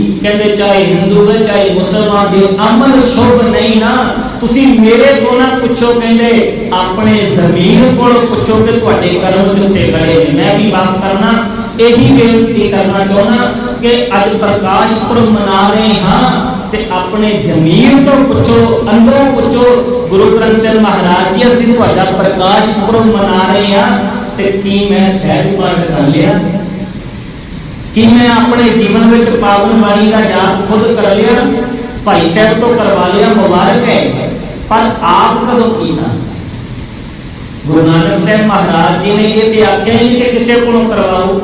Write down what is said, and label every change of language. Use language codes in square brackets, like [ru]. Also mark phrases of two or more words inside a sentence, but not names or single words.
[pa] ਕਹਿੰਦੇ ਚਾਹੇ ਹਿੰਦੂ ਹੈ ਚਾਹੇ ਮੁਸਲਮਾਨ, ਜੇ ਅਮਲ ਸ਼ੁਭ ਨਹੀਂ ਨਾ ਤੁਸੀਂ ਮੇਰੇ ਕੋਲ ਨਾ ਪੁੱਛੋ, ਕਹਿੰਦੇ ਆਪਣੇ ਜ਼ਮੀਰ ਕੋਲ ਪੁੱਛੋ ਕਿ ਤੁਹਾਡੇ ਕਰਮ ਕਿੱਥੇ ਖੜੇ ਨੇ। ਮੈਂ ਵੀ ਬਸ ਕਰਨਾ ਇਹੀ ਬੇਨਤੀ ਕਰਨਾ ਚਾਹੁੰਦਾ ਕਿ ਅੱਜ ਪ੍ਰਕਾਸ਼ ਪੁਰਬ ਮਨਾ ਰਹੇ ਹਾਂ, ਤੇ ਆਪਣੇ ਜ਼ਮੀਨ ਤੋਂ ਪੁੱਛੋ, ਅੰਦਰੋਂ ਪੁੱਛੋ, ਗੁਰੂ ਗ੍ਰੰਥ ਸਾਹਿਬ ਮਹਾਰਾਜ ਜੀ ਅਸੀਂ ਤੁਹਾਡਾ ਪ੍ਰਕਾਸ਼ ਪੁਰਬ ਮਨਾ ਰਹੇ ਹਾਂ ਤੇ ਕੀ ਮੈਂ ਸਹਿਜ ਪਾਠ ਕਰ ਲਿਆ, ਕਿ ਮੈਂ ਆਪਣੇ ਜੀਵਨ ਵਿੱਚ ਪਾਵਨ ਬਾਣੀ ਦਾ ਜਾਪ ਖੁਦ ਕਰ ਲਿਆ, ਭਾਈ ਸਾਹਬ ਤੋਂ ਕਰਵਾ ਲਿਆ, ਮੁਬਾਰਕ ਹੈ, ਪਰ ਆਪ ਕਦੋਂ ਕੀਤਾ? [hi] गुरु नानक साहब महाराज जी ने ये आख्या नहीं कि किसी को करवाओ।